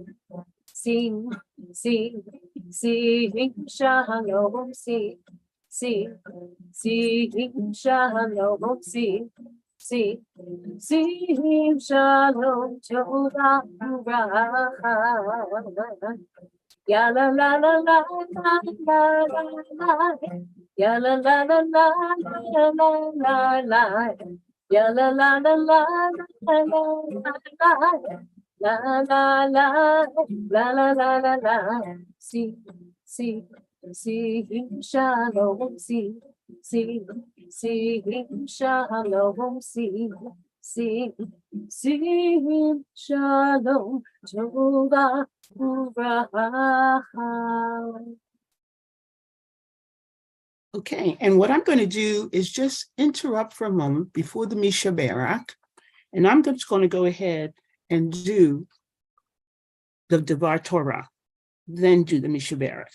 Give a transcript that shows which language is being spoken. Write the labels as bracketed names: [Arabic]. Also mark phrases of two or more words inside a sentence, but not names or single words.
[English] Sing, sing, sing, shalom, sing, sing, sing, shalom, sing. Sing, sing, [Hebrew] שלום, טובה, וברכה. Ya la la la la la la la la. Ya la la la la la la la la. Ya la la la la la la la. La la la la la la la la. [English] Sing, sing, sing, shalom, sing. Sing, sing, shalom, sing, sing, sing, [Hebrew] שלום, טובה, וברכה. [English] Okay, and what I'm going to do is just interrupt for a moment before the Mishaberak, and I'm just going to go ahead and do the [Hebrew] דבר תורה, [English] then do the Mishaberak.